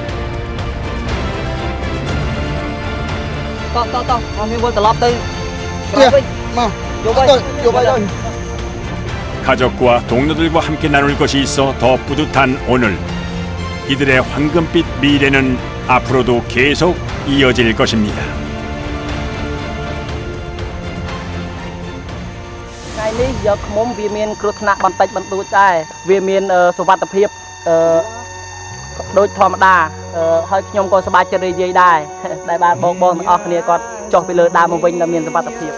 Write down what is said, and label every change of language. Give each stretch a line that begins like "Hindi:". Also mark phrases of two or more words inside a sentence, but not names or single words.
Korean: 가족과 동료들과 함께 나눌 것이 있어 더 뿌듯한 오늘. 이들의 황금빛 미래는 앞으로도 계속 이어질 것입니다.
Khmer: ថ្ងៃនេះយកឃ្មុំវាមានគ្រោះថ្នាក់បន្តិចបន្តួចដែរវាមានសុវត្ថិភាពដូចធម្មតាហើយខ្ញុំក៏សប្បាយចិត្តរីករាយដែរដែលបានបងទាំងអស់គ្នាគាត់ចុះពីលើដើមមកវិញដែលមានសុវត្ថិភាព